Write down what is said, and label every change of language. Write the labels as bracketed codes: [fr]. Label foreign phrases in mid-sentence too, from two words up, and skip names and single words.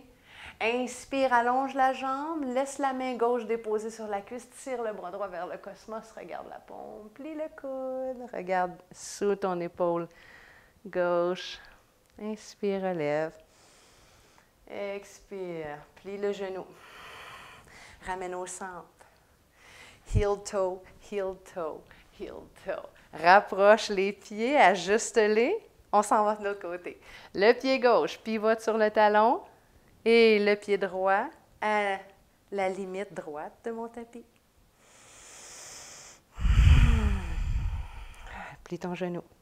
[fr] Inspire, allonge la jambe, laisse la main gauche déposer sur la cuisse, tire le bras droit vers le cosmos, regarde la paume, plie le coude, regarde sous ton épaule gauche. Inspire, relève. Expire, plie le genou. Ramène au centre. [en] Heel toe, heel toe, heel toe. [fr] Rapproche les pieds, ajuste-les. On s'en va de l'autre côté. Le pied gauche pivote sur le talon. Et le pied droit à la limite droite de mon tapis. Plie ton genou.